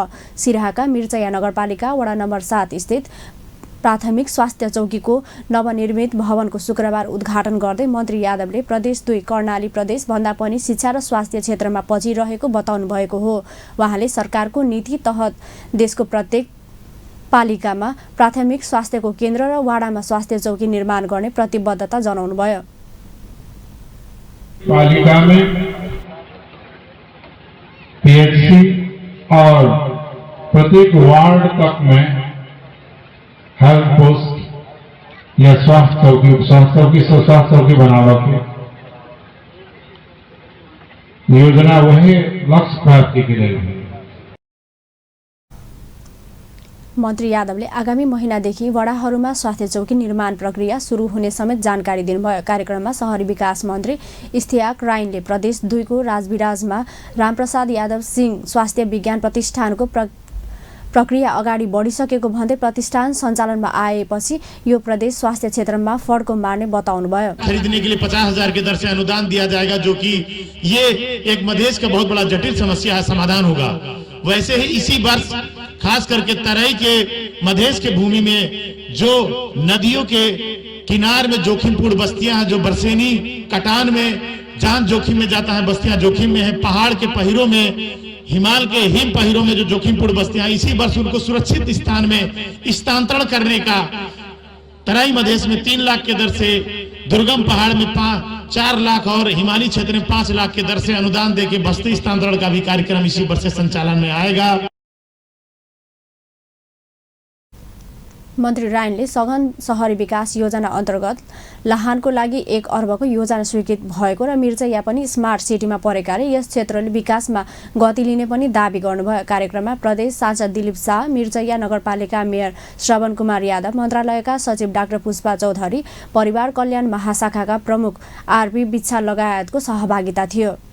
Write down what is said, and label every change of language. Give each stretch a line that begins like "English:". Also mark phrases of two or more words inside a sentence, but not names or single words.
Nepali: सिराहाका मिर्चया नगरपालिका वडा नम्बर 7 स्थित प्राथमिक स्वास्थ्य चौकीको नवनिर्मित भवनको शुक्रबार उद्घाटन गर्दै मन्त्री यादवले प्रदेश 2 कर्णाली प्रदेश भन्दा पनि शिक्षा र स्वास्थ्य क्षेत्रमा पछि रहेको बताउनु भएको हो। उहाँले सरकारको नीति तहत देशको प्रत्येक पालिकामा प्राथमिक स्वास्थ्यको केन्द्र र वाडामा स्वास्थ्य चौकी निर्माण गर्ने प्रतिबद्धता जनाउनुभयो।
Hindi: पालिका में पीएचसी और प्रत्येक वार्ड तक में
English: health post
Hindi: या स्वास्थ्य चौकी बना रखे। योजना वही लक्ष्य प्राप्ति के लिए।
Nepali: मन्त्री यादवले आगामी महिनादेखि वडाहरूमा स्वास्थ्य चौकी निर्माण प्रक्रिया सुरु हुने समेत जानकारी दिनुभयो। कार्यक्रममा शहरी विकास मन्त्री इस्तियाक राइनले प्रदेश 2 को राजविराजमा रामप्रसाद यादव सिंह स्वास्थ्य विज्ञान प्रतिष्ठानको प्रक्रिया अगाडि बढिसकेको भन्दै प्रतिष्ठान सञ्चालनमा आएपछि यो प्रदेश स्वास्थ्य क्षेत्रमा फड्को मार्ने बताउनुभयो।
Hindi: खरीदने के लिए 50,000 के दर से अनुदान दिया जाएगा, जो कि ये एक मधेश का बहुत बड़ा जटिल समस्या है, समाधान होगा। वैसे ही इसी वर्ष खास करके तराई के मधेश के भूमि में जो नदियों के किनार में जोखिमपूर्ण बस्तियां हैं, जो बरसेनी कटान में जान जोखिम में जाता है, बस्तियां जोखिम में है, पहाड़ के पहिरों में, हिमालय के हिम पहिरों में जो जोखिमपूर्ण बस्तियां, इसी वर्ष उनको सुरक्षित स्थान में स्थानांतरण करने का तराई मधेश में 3 लाख के दर से, दुर्गम पहाड़ में 4 लाख और हिमालय क्षेत्र में 5 लाख के दर से अनुदान देके बस्ती स्थानांतरण का भी कार्यक्रम इसी वर्ष से संचालन में आएगा।
Nepali: मन्त्री रायनले सघन शहरी विकास योजना अन्तर्गत लाहानको लागि 1 अर्बको योजना स्वीकृत भएको र मिर्चैया पनि स्मार्ट सिटीमा परेकाले यस क्षेत्रले विकासमा गति लिने पनि दाबी गर्नुभयो। कार्यक्रममा प्रदेश सांसद दिलीप शाह, मिर्चैया नगरपालिका मेयर श्रवण कुमार यादव, मन्त्रालयका सचिव डाक्टर पुष्पा चौधरी, परिवार कल्याण महाशाखाका प्रमुख आरपी बिच्छा लगायतको सहभागिता थियो।